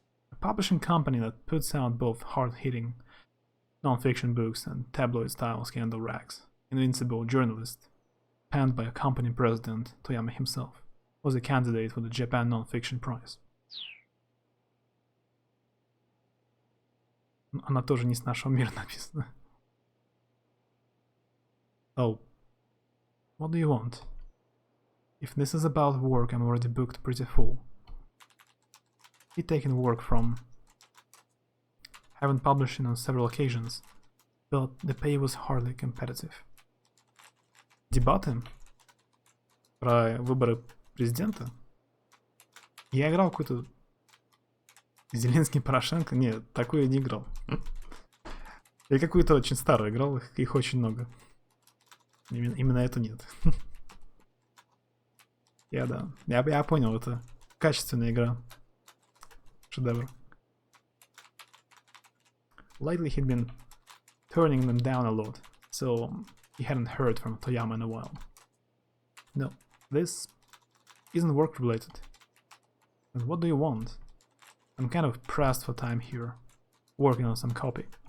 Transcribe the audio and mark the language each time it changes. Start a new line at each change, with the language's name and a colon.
English: A publishing company that puts out both hard-hitting non-fiction books and tabloid-style scandal rags. Invincible journalist, penned by a company president, Toyama himself, was a candidate for the Japan Non-Fiction Prize.
Russian: Она тоже не с нашего мира написана.
English: Oh. What do you want? If this is about work, I'm already booked pretty full. He'd taken work from Heaven Publishing on several occasions, but the pay was hardly competitive.
Russian: Дебаты? Про выборы президента? Я играл какой-то Зеленский, Порошенко. Нет, такое я не играл. Я какую-то очень старую играл, их очень много. Именно это нет. Я понял, это качественная игра. Шедевр.
English: Lately he'd been turning them down a lot, so he hadn't heard from Toyama in a while. No, this isn't work related. And what do you want? I'm kind of pressed for time here, working on some copy.